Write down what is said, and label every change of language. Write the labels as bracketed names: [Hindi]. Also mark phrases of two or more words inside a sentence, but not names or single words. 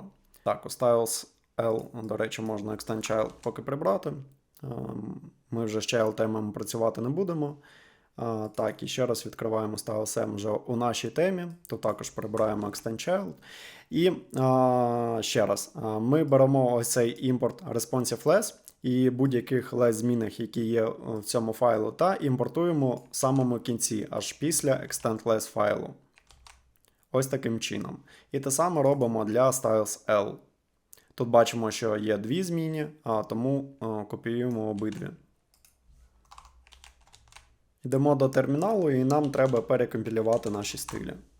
[Ukrainian] Так, у Styles L, до речі, можна Extend Child поки прибрати. Ми вже з child темами працювати не будемо. Так, і ще раз відкриваємо Styles M вже у нашій темі. Тут також прибираємо Extend Child. І ще раз, ми беремо ось цей імпорт responsive-less і будь-яких less змінах, які є в цьому файлу, та імпортуємо в самому кінці, аж після extend-less файлу. Ось таким чином. І те саме робимо для Styles L. Тут бачимо, що є дві зміни, тому копіюємо обидві. Йдемо до терміналу і нам треба перекомпілювати наші стилі.